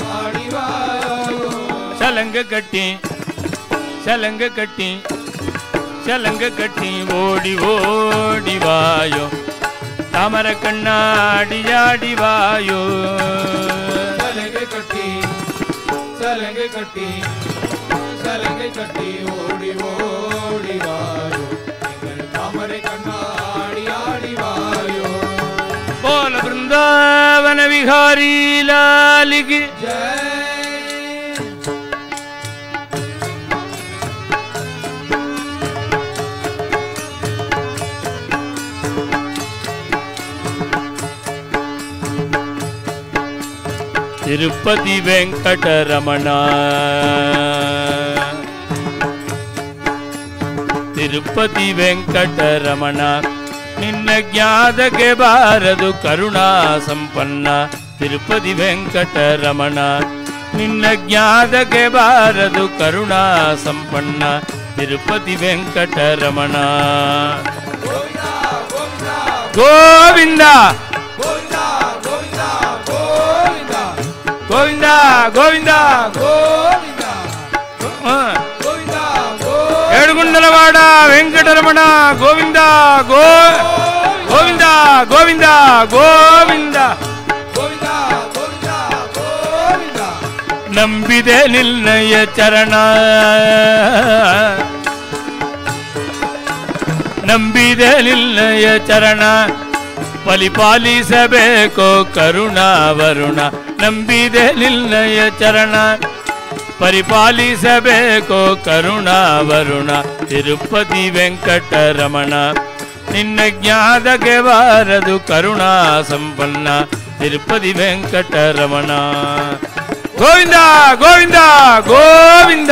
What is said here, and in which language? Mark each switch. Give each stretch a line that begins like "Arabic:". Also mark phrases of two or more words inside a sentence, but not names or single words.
Tamil: சலங்க கட்டி சலங்க கட்டி ஓடி ஓடிவாயோ தாமர கண்ணாடியாடிவாயோ சலங்கெ கட்டி சலங்கெ கட்டி சலங்கெ கட்டி ஓடி ஓடிவாயோ தாமரெ கண்ணாடியாடிவாயோ
Hindi: बोल वृंदावन विहारी लाल की जय। तिरुपति वेंकटरमण तिरुपति वेंकटरमण
Kannada: ನಿನ್ನ ಜ್ಞಾದಕ್ಕೆ ಬಾರದು ಕರುಣಾ ಸಂಪನ್ನ ತಿರುಪತಿ ವೆಂಕಟರಮಣ ನಿನ್ನ ಜ್ಞಾದಕ್ಕೆ ಬಾರದು ಕರುಣಾ ಸಂಪನ್ನ ತಿರುಪತಿ ವೆಂಕಟರಮಣ
Telugu: ಗೋವಿಂದ ಗೋವಿಂದ ಗೋವಿಂದ ఏడుగుండలవాడ వెంకటరమణ గోవింద గోవింద గోవింద గోవింద
Kannada: ನಂಬಿದೆ ನಿನ್ನಯ ಚರಣ ನಂಬಿದೆ ನಿನ್ನಯ ಚರಣ ಫಲಿಪಾಲಿಸಬೇಕೋ ಕರುಣಾವರುಣ ನಂಬಿದೆ ನಿನ್ನಯ ಚರಣ ಪರಿಪಾಲಿಸಬೇಕೋ ಕರುಣಾವರುಣ ತಿರುಪತಿ ವೆಂಕಟರಮಣ ನಿನ್ನ ಜ್ಞಾದಕ್ಕೆ ಬಾರದು ಕರುಣಾ ಸಂಪನ್ನ ತಿರುಪತಿ ವೆಂಕಟರಮಣ ಗೋವಿಂದ ಗೋವಿಂದ ಗೋವಿಂದ